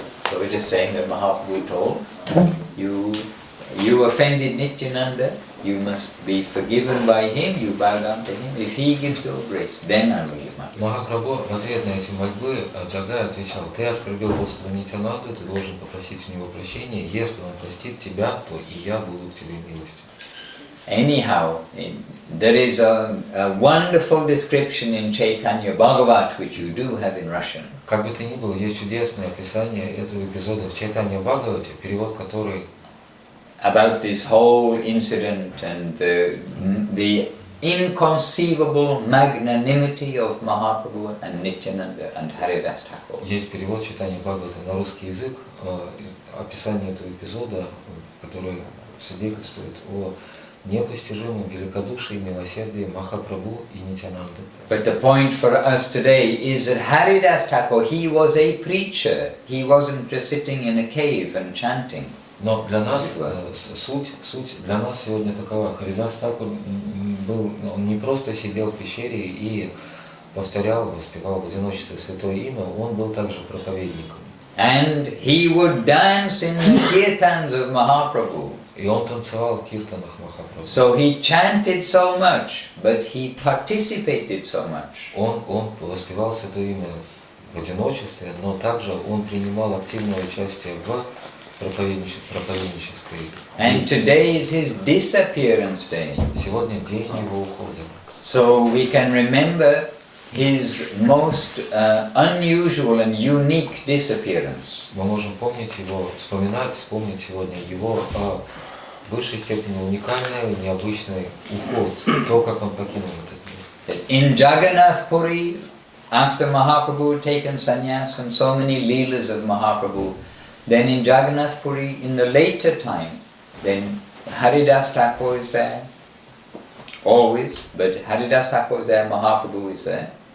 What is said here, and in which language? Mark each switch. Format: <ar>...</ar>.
<en>So we're just saying that Mahaprabhu told you offended Nityananda, you must be forgiven by him, you bow down to him. If he gives you grace, then I will give my grace.</en> <ru>Махапрабху в ответ на эти мольбы Джагай отвечал, ты оскорбил Господа Нитянанду, ты должен попросить у него прощения, если он простит тебя, то и я буду к тебе милостив.</ru> <en>Anyhow, there is a wonderful description in Chaitanya Bhagavat, which you do have in Russian.</en> <ru>Как бы то ни было, есть чудесное описание этого эпизода в Чайтанья Бхагавате, перевод который</ru> <en>about this whole incident and the inconceivable magnanimity of Mahaprabhu and Nityananda and Haridas Thakur.</en> <ru>Есть перевод Чайтанья Бхагавата на русский язык, описание этого эпизода, которое свидетельствует о непостижимом великодушии и милосердии Махапрабху и Нитянанды.</ru> <en>But the point for us today is that Haridas Thakur, he was a preacher. He wasn't just sitting in a cave and chanting.</en> <ru>Но для нас суть для нас сегодня такова. Харидас Тхакур был, он не просто сидел в пещере и повторял, воспевал в одиночестве святое имя, он был также проповедником.</ru> <en>And he would dance in the kirtans of Mahaprabhu.</en> <ru>И он танцевал в киртанах Махапрабху.</ru> <en>So he chanted so much, but he participated so much.</en> <ru>Он воспевал святое имя в одиночестве, но также он принимал активное участие в проповеднической.</ru> <en>And today is his disappearance day.</en> <ru>Сегодня день его ухода.</ru> <en>So we can remember his most unusual and unique disappearance.</en> <ru>Мы можем помнить его, вспомнить сегодня его в высшей степени уникальный и необычный уход, то, как он покинул этот мир.</ru> <en>In Jagannath Puri, after Mahaprabhu had taken sannyas and so many leelas of Mahaprabhu, then in Jagannath Puri, in the later time, then Haridas Thakur is there, always, but Haridas Thakur is there, Mahaprabhu is there.</en>